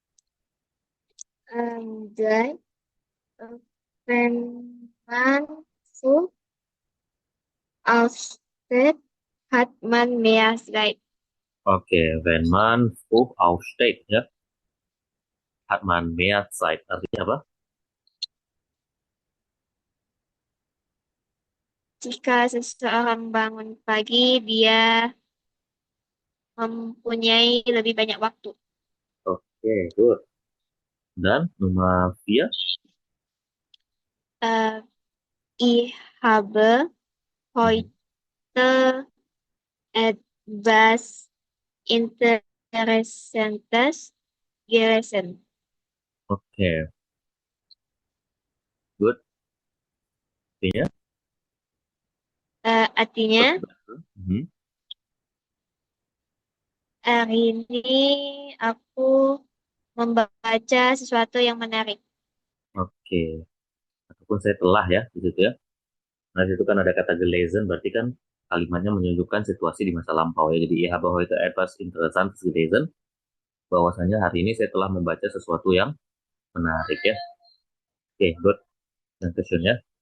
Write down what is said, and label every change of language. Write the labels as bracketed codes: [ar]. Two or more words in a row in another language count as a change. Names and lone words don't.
[de] Drei. Wenn man so aufsteht, hat man mehr Zeit. Oke, wenn man aufsteht ya, hat man mehr Zeit. [id] Artinya apa? Jika seseorang bangun pagi, dia mempunyai lebih banyak waktu. [en] Oke, good. [id] Dan nomor 4. [de] Äh, Ich habe heute etwas Interessantes gelesen. [en] Oke, good. [id] Artinya? Artinya, Mhm. hari ini aku membaca sesuatu yang menarik. Oke, ataupun saya telah ya di situ ya. Nah, di situ kan ada kata gelesen, berarti kan kalimatnya menunjukkan situasi di masa lampau ya. Jadi, [de] ich habe heute etwas Interessantes gelesen, [id] bahwasanya hari ini saya telah membaca sesuatu yang menarik ya. [en] Oke, good. [id] Dan questionnya.